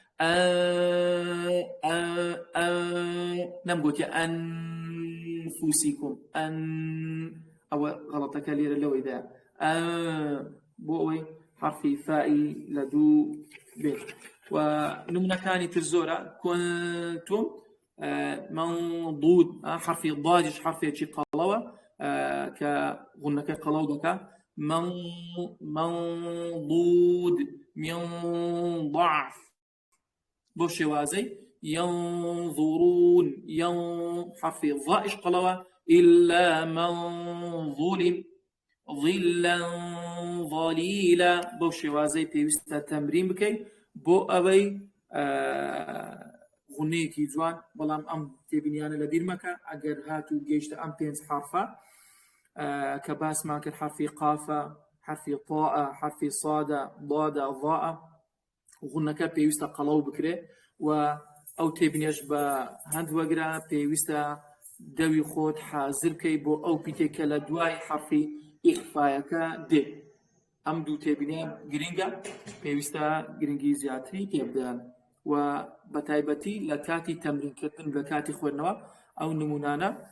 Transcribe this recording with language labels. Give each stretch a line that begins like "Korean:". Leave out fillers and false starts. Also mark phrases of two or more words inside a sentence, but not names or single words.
Central Kurdish: نەمگوتیە أنفسكم ئەوە غەڵەتەکە لێرە لەوەیدا بۆ ئەوەی حرفی فائی لە دوو بێت و نمونەکانی تر زۆرە
Arabic: كنتم منضود
Central Kurdish: حرفی ضاجش حرفێکی قەڵەوە کە غونەکە قەڵەو دەکا
Arabic: منضود من ضعف
Central Kurdish: بۆ شێوازەی ينظرون حرفی ضائش قەڵەوە
Arabic: إلا من ظلم ظلا ظليلا
Central Kurdish: بۆ شێوازەی پێویستە تەمرین بکەیت بۆ ئەوەی غونەیەکی جوان بەڵام ئەم تێبینیانە لە بیر مەکە ئەگەر هاتوو گەیشتە ئەم پێنج حرفە کە باسمان کرد حرفی قافە حرفی طاءە حرفی صادە ضادە ضاءە غونەکە پێویستە قەڵەو بکرێ و ئەو تێبینیش بە هەند وەگرە پێویستە دەوی خۆت حازر بکەی بۆ ئەو پیتێکە لە دوای حرفی ئیخفایەکە دێ ئەم دوو تێبینیان گرنگە پێویستە گرنگی زیاتری پێبدەن و بە تایبەتی لە کاتی تەمرینکردن لە کاتی خوێندنەوە ئەو نمونانە